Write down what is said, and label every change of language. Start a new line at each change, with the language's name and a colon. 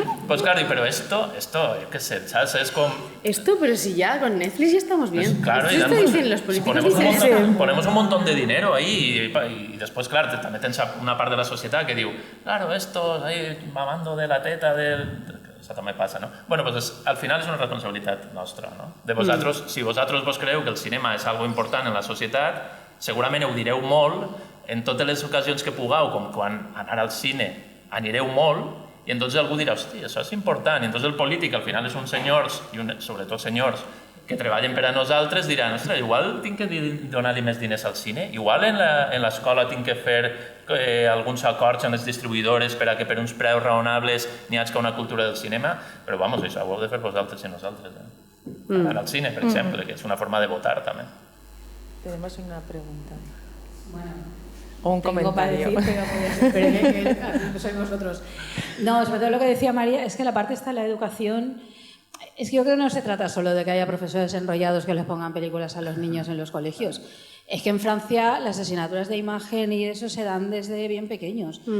Spanish: Pues claro, pero esto, yo qué sé, ¿sabes? Es como... Esto, pero si ya con Netflix ya estamos bien. Pues claro, esto ya dicen los políticos dicen ponemos un montón de dinero ahí y después, claro,
Catalan: també tens una part de la societat que diu,
Spanish: claro, esto, ahí mamando de la teta del...
Catalan: Això també passa, no? Bueno, pues al final és una responsabilitat nostra, no? De vosaltres, si vosaltres vos creu que el cinema és algo important en la societat, segurament ho direu molt, en totes les ocasions que pugueu, com quan anar al cine anireu molt, i entonces algú dirà, hosti, això és important, i entonces el polític al final és uns senyors, i sobretot senyors, que treballen per a nosaltres, diran, ostres, igual tinc que donar-li més diners al cine, igual en l'escola tinc que fer alguns acords amb les distribuïdores per a que per uns preus raonables n'hi hagi una cultura del cinema, però vamos, això ho heu de fer vosaltres i nosaltres. Anar al cine, per exemple, que és una forma de votar també.
Spanish: Tenemos una pregunta. Bueno, o un comentario. Tengo para decir, pero que sois vosotros. No, sobre todo lo que decía María, es que la parte está en la educación. Es que yo creo que no se trata solo de que haya profesores enrollados que les pongan películas a los niños en los colegios. Es que en Francia las asignaturas de imagen y eso se dan desde bien pequeños.